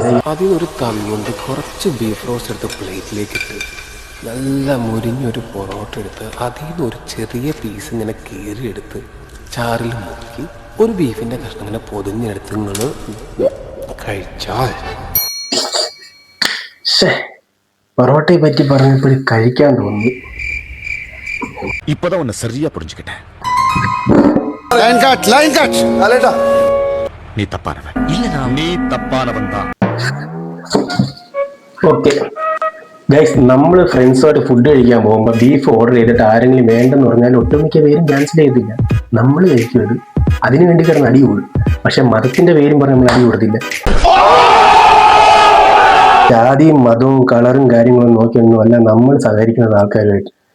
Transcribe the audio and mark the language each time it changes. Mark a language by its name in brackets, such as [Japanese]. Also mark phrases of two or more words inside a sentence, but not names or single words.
[Malayalam] അതിനൊരു തമ്മുണ്ട്, കുറച്ച് [English] beef roast [Malayalam] എടുത്ത് പ്ലേറ്റിലേക്ക് ഇട്ട് നല്ല മുരിഞ്ഞൊരു പൊറോട്ട എടുത്ത് അതിൽ നിന്ന് ഒരു ചെറിയ പീസ് ഇങ്ങനെ കീറിയെടുത്ത് ചാറിൽ മുക്കി ഒരു ബീഫിന്റെ കഷ്ണം ഇങ്ങനെ പൊതിഞ്ഞെടുത്ത് നിങ്ങൾ കഴിച്ചാൽ. പൊറോട്ടയെ പറ്റി പറഞ്ഞപ്പോൾ കഴിക്കാൻ തോന്നി. [Tamil] இப்பதான் உன்னை சரியா புரிஞ்சுக்கிட்டேன். நீ தப்பானவன் இல்ல, நீ தப்பானவன் தான். [English] okay guys, [Malayalam] നമ്മൾ ഫ്രണ്ട്സുമായിട്ട് ഫുഡ് കഴിക്കാൻ പോകുമ്പോൾ ബീഫ് ഓർഡർ ചെയ്തിട്ട് ആരെങ്കിലും വേണ്ടെന്ന് പറഞ്ഞാൽ ഒട്ടുമിക്ക പേരും ക്യാൻസൽ ചെയ്തില്ല. നമ്മൾ കഴിക്കുന്നത് അതിനു വേണ്ടി കിടന്ന് അടി കൂടും. പക്ഷെ മതത്തിന്റെ പേരും പറഞ്ഞ് നമ്മൾ അടി കൊടുത്തില്ല. ജാതിയും മതവും കളറും കാര്യങ്ങളും നോക്കിയൊന്നും അല്ല നമ്മൾ സഹകരിക്കുന്നത് ആൾക്കാരുമായിട്ട്.